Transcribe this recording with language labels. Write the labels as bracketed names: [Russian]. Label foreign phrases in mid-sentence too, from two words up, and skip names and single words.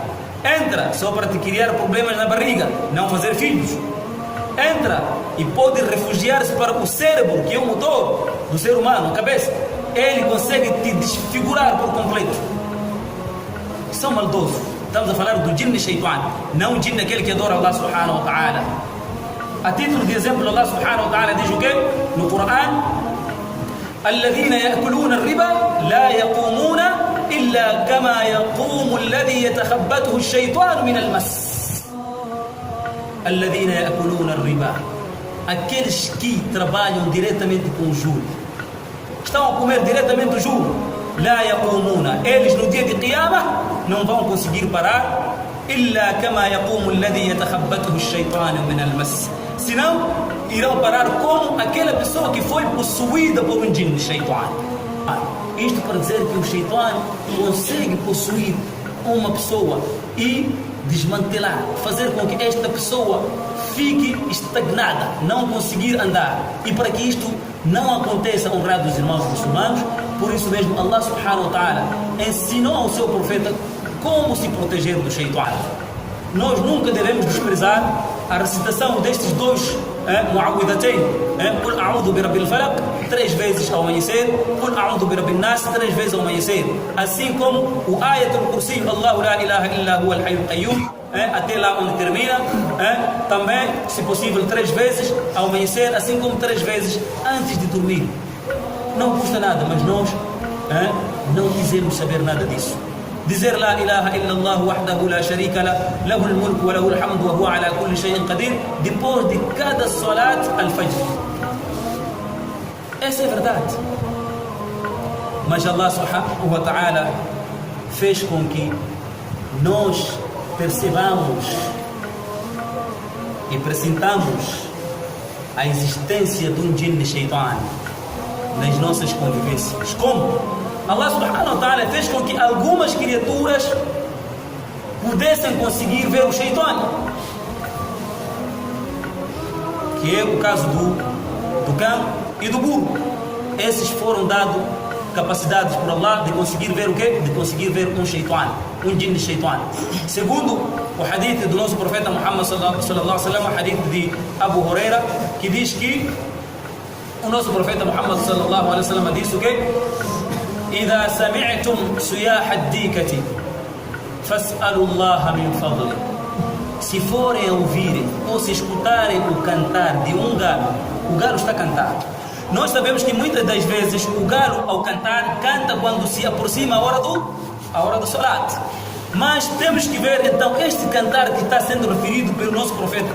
[Portuguese] Entra só para te criar problemas na barriga, não fazer filhos. Entra e pode refugiar-se para o cérebro, que é o motor do ser humano, a cabeça. Ele consegue te desfigurar por completo. São maldosos. Estamos a falar do jinni shaitan, não o jinni aquele que adora Allah [Arabic] سبحانه وتعالى. [Portuguese] A título de exemplo, Allah [Arabic] سبحانه وتعالى [Portuguese] diz o quê? No Coran: [Arabic] الذين يأكلون الربا لا يقومون إلا كما يقوم الذي يتخبطه الشيطان من المس. الذين يأكلون الربا, [Portuguese] aqueles que trabalham diretamente com o juro, estão a comer diretamente o juro. [Arabic] لا يقومون, [Portuguese] eles no dia de Qiyamah não vão conseguir parar. [Arabic] إلا كما يقوم الذي يتخبطه الشيطان من المس, [Portuguese] senão irão parar como aquela pessoa que foi possuída por um jinni, shaitan. Isto para dizer que o shaitan consegue possuir uma pessoa e desmantelar, fazer com que esta pessoa fique estagnada, não conseguir andar. E para que isto não aconteça, honrados irmãos muçulmanos, por isso mesmo Allah [Arabic] سبحانه وتعالى [Portuguese] ensinou ao seu profeta como se proteger do shaitan. Nós nunca devemos desprezar a recitação destes dois mu'awwidhatayn, [Arabic] قل أعوذ برب الفلق, [Portuguese] 3 vezes ao amanhecer, [Arabic] قل أعوذ برب الناس, [Portuguese] 3 vezes ao amanhecer, assim como o Ayatul Kursi, [Arabic] الله لا إله إلا هو الحي القيوم, [Portuguese] até lá onde termina, também, se possível, 3 vezes ao amanhecer, assim como 3 vezes antes de dormir. Não custa nada, mas nós não quisemos saber nada disso. [Arabic] Dizer لا إله إلا الله وحده لا شريك له, له الملك وله الحمد وهو على كل شيء قدير, [Portuguese] depois de cada [Arabic] صلاة الفجر. [Portuguese] Essa é a verdade. Mas Allah [Arabic] سبحانه وتعالى [Portuguese] fez com que nós percebamos e pressintamos a existência de um jinni shaitan nas nossas convivências. Como? Allah [Arabic] سبحانه وتعالى [Portuguese] fez com que algumas criaturas pudessem conseguir ver o shaitan, que é o caso do cão e do burro. Esses foram dados capacitados por Allah de conseguir ver o quê? De conseguir ver um shaitan, um jinn de shaitan. Segundo o hadith do nosso profeta Muhammad [Arabic] صلى الله عليه وسلم, [Portuguese] o hadith de Abu Huraira, que diz que o nosso profeta Muhammad [Arabic] صلى الله عليه وسلم [Portuguese] disse o quê? [Arabic] إذا سمعتم صياح الديكة فاسألوا الله من فضله. [Portuguese] Se forem ouvirem ou se escutarem o cantar de um galo, o galo está a cantar. Nós sabemos que muitas das vezes o galo, ao cantar, canta quando se aproxima a hora do salat. Mas temos que ver então este cantar que está sendo referido pelo nosso profeta.